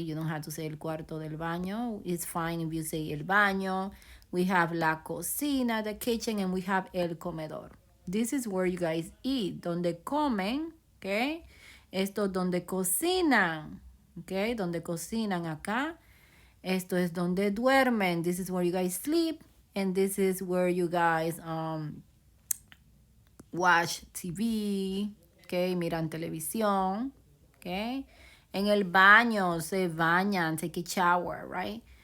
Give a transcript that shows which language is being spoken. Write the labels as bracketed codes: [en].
[en] You don't have to say [es] el cuarto del baño. [en] It's fine if you say el baño. We have la cocina, the kitchen, and we have el comedor. This is where you guys eat, [es] donde comen, [en] okay? [es] Esto es donde cocinan, okay? Donde cocinan acá. Esto es donde duermen. [en] This is where you guys sleep, and this is where you guys watch TV, okay? [es] Miran televisión, okay? En el baño se bañan, [en] take a shower, right?